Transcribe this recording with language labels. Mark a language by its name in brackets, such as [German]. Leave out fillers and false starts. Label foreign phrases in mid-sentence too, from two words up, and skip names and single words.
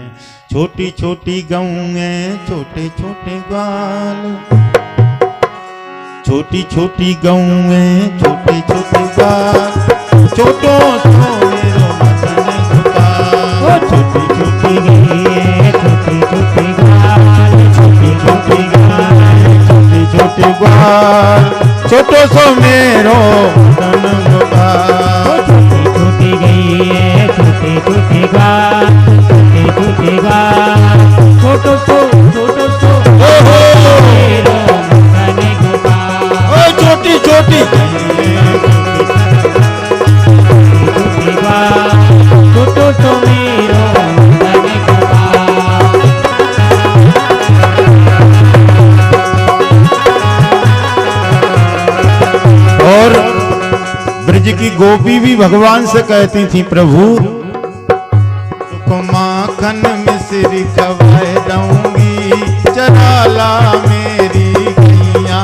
[Braj] छोटी छोटी गैया, छोटे छोटे ग्वाल, छोटी छोटी गैया, छोटे छोटे ग्वाल, छोटो छोटी छोटी गैया, छोटी छोटी ग्वाल, छोटी छोटी गाय, छोटी छोटी ग्वाल, छोटो सो मेरो मदन गोपाल। छोटी छोटी गैया, छोटी छोटी ग्वाल, छोटी छोटी गाय, छोटो सो मेरो मदन गोपाल। छोटी छोटी छोटी ग्वाल, छोटो सो मेरो मदन गोपाल। [Hindi] और ब्रज की गोपी भी भगवान से कहती थी, प्रभु तुमको माखन मिश्री खवाए दूंगी, चराला मेरी गैया।